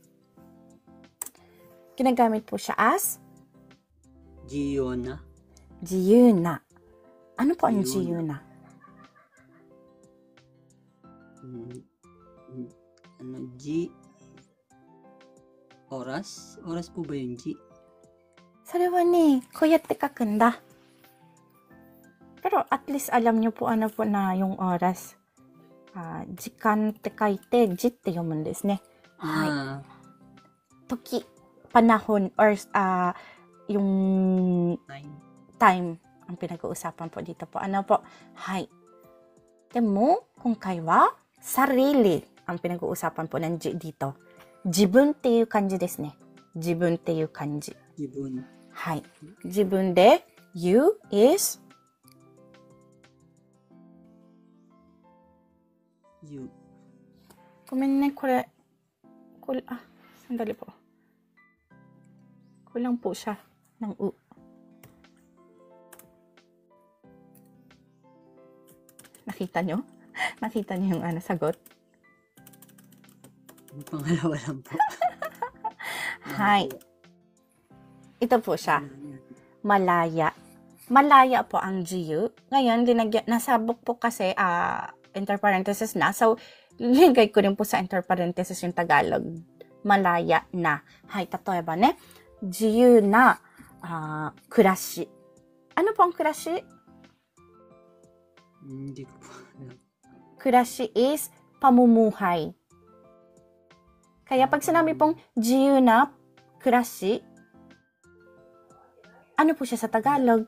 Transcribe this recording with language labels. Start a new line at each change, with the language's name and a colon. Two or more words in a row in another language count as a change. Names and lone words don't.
Filipino: Ginagamit po siya as Giona? jiyuna. Ano po ang Jiyuna. jiyuna? G? Oras? Oras po ba yung G?
Japanese: それはね、こうやって書くんだ。
Filipino: Pero
English: at least
Filipino: alam niyo po po na yung oras.
Japanese: Jikan って書いて、ji って読むんですね。はい。Toki,
Filipino: panahon, or yung time ang pinag-uusapan po dito po.
Japanese: はい。でも、今回は
Filipino: sarili ang pinag-uusapan po ng ji dito.
Japanese: Jibun っていう感じですね。Jibun っていう感じ。 Jibun. はい。自分で you is You. ごめんね、これ、
Filipino: sandali po. Kulang po siya ng u. Nakita nyo? Nakita nyo yung sagot? Yung pangalawa lang po. Hi. Ito po siya. Malaya. Malaya po ang jiyu. Ngayon, nasabok po kasi interparenthesis na. So, linagay ko rin po sa interparenthesis yung Tagalog. Malaya na.
Japanese: はい、例えばね。自由な暮らし.
Filipino: Ano po ang kurashi? Hindi ko po alam. Kurashi is pamumuhay. Kaya pag sinabi pong
Japanese: 自由な暮らし,
Filipino: ano po siya sa Tagalog?